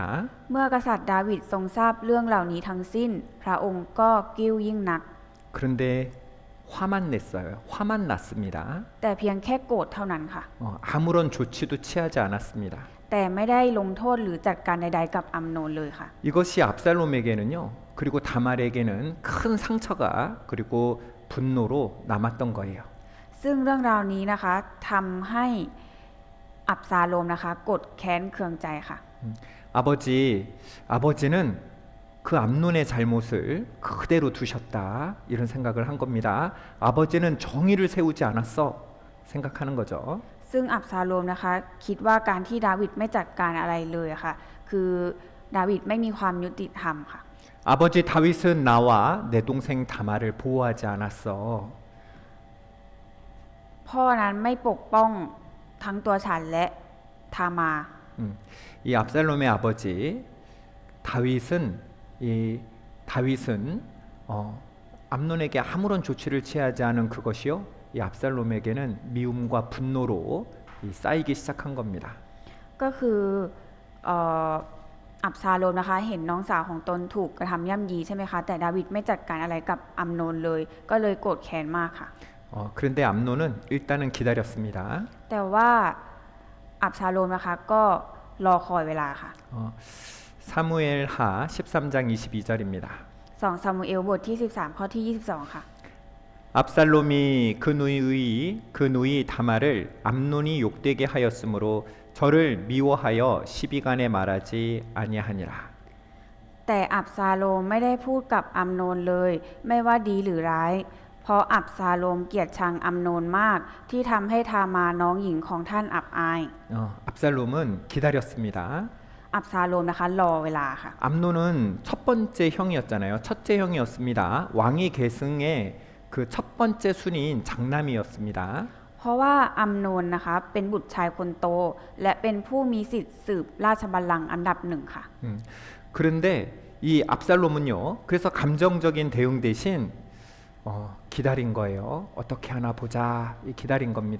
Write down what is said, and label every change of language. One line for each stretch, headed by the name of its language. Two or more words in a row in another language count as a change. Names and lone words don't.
Thai: เมื่อกษัตริย์ดาวิดทรงทราบเรื่องเหล่านี้ทั้งสิ้น พระองค์ก็กิ้วยิ่งนัก
Korean: 그런데 화만 냈어요. 화만 났습니다.
Thai: แต่เพียงแค่โกรธเท่านั้นค่ะ
Korean: 아무런 조치도 취하지 않았습니다.
Thai: แต่ไม่ได้ลงโทษหรือจัดการใดๆกับอัมโนนเลยค่ะ
Korean: 이것이 압살롬에게는요. 그리고 다말에게는 큰 상처가 그리고 분노로 남았던 거예요.
Thai: ซึ่งเรื่องราวนี้นะคะทำให้อับซาโลมนะคะกดแค้นเคืองใจค่ะ
Korean: 아버지는 그 암논의 잘못을 그대로 두셨다 이런 생각을 한 겁니다. 아버지는 정의를 세우지 않았어 생각하는 거죠.
Thai: ซึ่งอับซาโลมนะคะคิดว่าการที่ดาวิดไม่จัดการอะไรเลยค่ะ คือดาวิดไม่มีความยุติธรรมค่ะ
Korean: 아버지 다윗은 나와 내 동생 다말을 보호하지 않았어.
Thai: พ่อนั้นไม่ปกป้องทั้งตัวฉันและทามา
Korean: 이 압살롬의 아버지 다윗은 암논에게 아무런 조치를 취하지 않은 그것이요. 이 압살롬에게는 미움과 분노로 쌓이기 시작한 겁니다.
Thai: ก็คืออับซาโลมนะคะเห็นน้องสาวของตนถูกกระทำย่ำยีใช่ไหมคะแต่ดาวิดไม่จัดการอะไรกับอัมโนนเลยก็เลยโกรธแค้นมากค่ะ
Korean: 그런데 암논은 일단은 기다렸습니다.
Thai: แต่ว่าอับซาโลมนะคะก็รอคอยเวลาค่ะ
Korean: 사무엘하 13장 22절입니다.
Thai: 2 ซามูเอลบทที่ 13 ข้อที่ 22 ค่ะ
Korean: 압살롬이 그 누이 다말을 암논이 욕되게 하였으므로 저를 미워하여 시비간에 말하지 아니하니라.
Thai: แต่อับซาโลมไม่ได้พูดกับอัมโนนเลย ไม่ว่าดีหรือร้าย เพราะอับซาโลมเกลียดชังอัมโนนมาก ที่ทำให้ทามาน้องหญิงของท่านอับอาย
Korean: 압살롬은 기다렸습니다.
Thai: อับซาโลมนะคะรอเวลาค่ะ
Korean: 암논은 첫 번째 형이었잖아요. 첫째 형이었습니다. 왕위 계승의 그 첫 번째 순위인 장남이었습니다.
Thai: เพราะว่าอัมโนนนะคะเป็นบุตรชายคนโต และเป็นผู้มีสิทธิ์สืบราชบัลลังก์อันดับหนึ่งค่ะ
Korean: 그런데 이 압살롬은요. 그래서 감정적인 대응 대신 기다린 거예요. 어떻게 하나 보자. 기다린 겁니다.